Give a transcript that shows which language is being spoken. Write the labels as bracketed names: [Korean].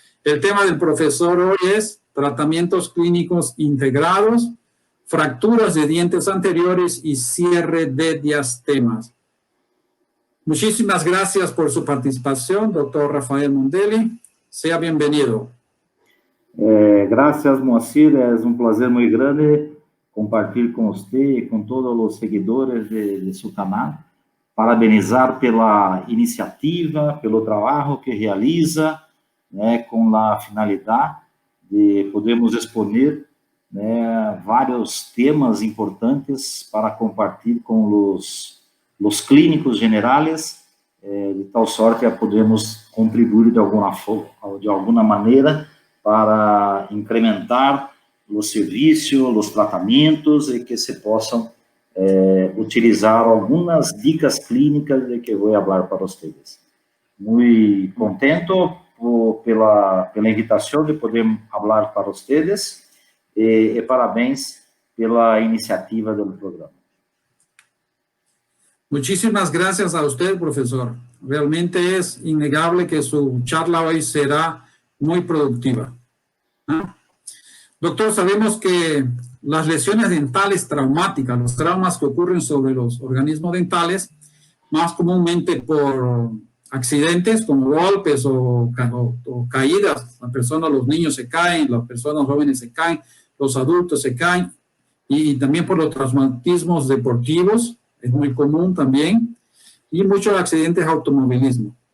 [Spanish] El tema del profesor hoy es tratamientos clínicos integrados, fracturas de dientes anteriores y cierre de diastemas. Muchísimas gracias por su participación, doctor Rafael Mondelli. Sea bienvenido. Gracias, Moacir. [Portuguese] É um prazer muito grande compartilhar com você e com todos os seguidores de seu canal. Parabenizar pela iniciativa, pelo trabalho que realiza, né, com a finalidade de podermos exponer, né, vários temas importantes para compartilhar com os clínicos generais, de tal sorte a podermos contribuir de alguma maneira para incrementar os serviços, os tratamentos e que se possam utilizar algumas dicas clínicas de que vou falar para vocês. Muito contento pela invitação de poder falar para vocês e parabéns pela iniciativa do programa. [Spanish] Muchísimas gracias a usted, profesor. Realmente es innegable que su charla hoy será muy productiva. ¿Ah? Doctor, sabemos que las lesiones dentales traumáticas, los traumas que ocurren sobre los organismos dentales, más comúnmente por accidentes como golpes o caídas, las personas, los niños se caen, las personas jóvenes se caen, los adultos se caen, y también por los traumatismos deportivos, es muy común también, y muchos accidentes de automovilismo.